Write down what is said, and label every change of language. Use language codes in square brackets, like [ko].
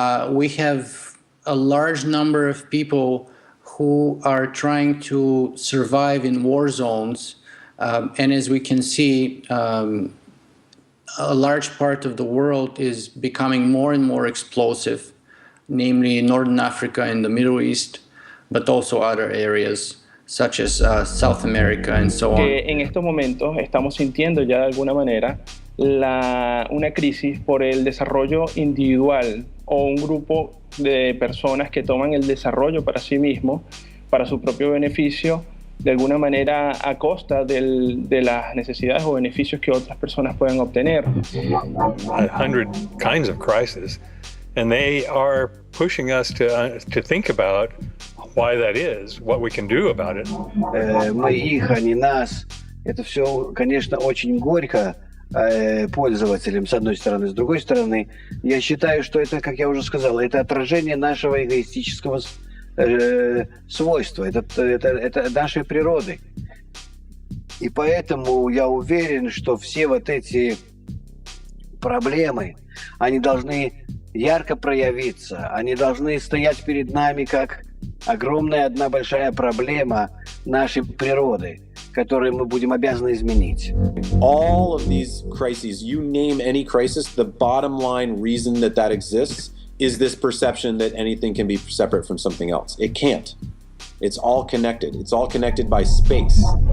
[en] We have a large number of people who are trying to survive in war zones. And as we can see, a large part of the world is becoming more and more explosive, namely Northern Africa and the Middle East, but also other areas such as South America and so on. [es] En estos momentos estamos sintiendo ya de alguna manera una crisis por el desarrollo individual o un grupo de personas que toman el desarrollo para sí mismos, para su propio beneficio, de alguna manera a costa de las necesidades o beneficios que otras personas pueden obtener. [en] 100 kinds of crises, and they are pushing us to think about why that is, what we can do about it. [ru] Мы их, они нас. Это все, конечно, очень горько пользователям, с одной стороны. С другой стороны, я считаю, что это, как я уже сказал, это отражение нашего эгоистического свойства, это нашей природы. И поэтому я уверен, что все вот эти проблемы, они должны ярко проявиться, они должны стоять перед нами как огромная одна большая проблема нашей природы, которые мы будем обязаны изменить. [en] All of these crises, you name any crisis, the bottom line reason that exists is this perception that anything can be separate from something else. It can't. It's all connected. It's all connected by space.